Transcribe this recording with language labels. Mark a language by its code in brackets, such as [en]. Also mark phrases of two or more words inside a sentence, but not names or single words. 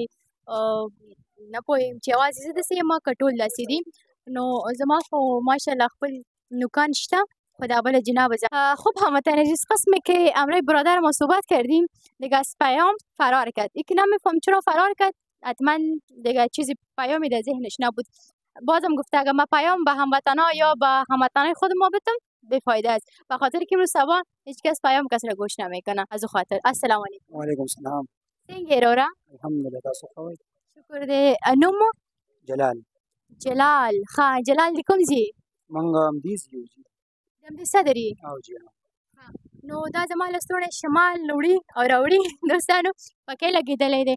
[ps] نه پوهېږم چې یوازې زه داسې یم که ټول داسې دي. نو زما خو ماشاءالله خپل نکان شته. [fa] خداوند جناب خوب هموطن عزیز، قسم که امروز برادر ما صحبت کردیم دیگه از پیام فرار کرد. یکی نمیفهم چرا فرار کرد، حتما دیگه چیزی پیامی در ذهنش نبود. بازم گفته اگر ما پیام به هموطنا یا به هموطنای خود ما بدم بیفایده است، به خاطر که امروز صبح هیچ کس پیام کس را گوش نمیکنه. از او خاطر [ar] السلام علیکم. و علیکم السلام. [ps] څنګه رورا؟ الحمدلله تاسو ښه وایئ؟ شکر دی. نوم؟ جلال. جلال. ښه جلال د کوم ځای؟ موږ همدیز یو جي. د همدې څه دري؟ او جی نو دا زما لستوڼی شمال وړي او راوړي دوستانو پکې لګېدلی دی.